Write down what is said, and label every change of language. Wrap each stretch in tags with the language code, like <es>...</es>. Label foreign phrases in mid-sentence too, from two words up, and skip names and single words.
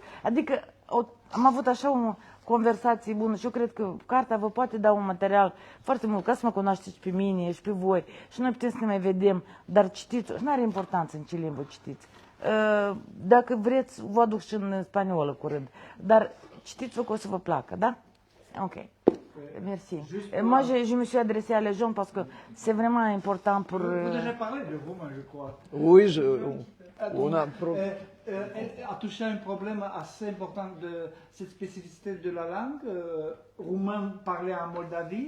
<ro>Adică am avut așa o conversație bună și eu cred că cartea vă poate da un material foarte mult ca să mă cunoașteți pe mine și pe voi și noi putem să ne mai vedem, dar citiți, nu are importanță în ce limbă citiți. Dacă vreți, vă aduc și în spaniolă curând, dar citiți-vă că o să vă placă, da?</ro> <fr>Ok. Merci. Moi, je me suis adressée à les gens parce que c'est vraiment important pour... Vous déjà parlé de roman, je crois. Oui, on a... a touché un problème assez important de cette spécificité de la langue, roumain parlé en Moldavie.</fr>